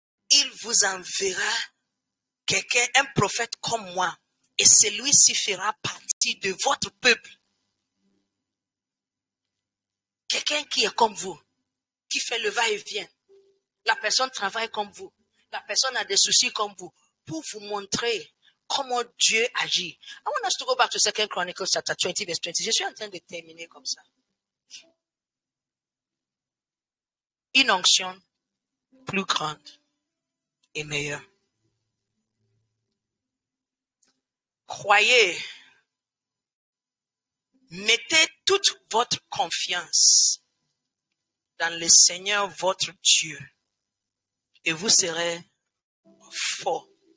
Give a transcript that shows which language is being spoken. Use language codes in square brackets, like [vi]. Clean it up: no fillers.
[fr] Il vous enverra quelqu'un, un prophète comme moi, et celui-ci fera partie de votre peuple. Quelqu'un qui est comme vous, qui fait le va-et-vient. La personne travaille comme vous. La personne a des soucis comme vous. Pour vous montrer comment Dieu agit. [en] I want us to go back to 2 Chronicles chapter 20, verse 20. [fr] Je suis en train de terminer comme ça. Une onction plus grande et meilleure. Croyez, mettez toute votre confiance dans le Seigneur votre Dieu et vous serez fort.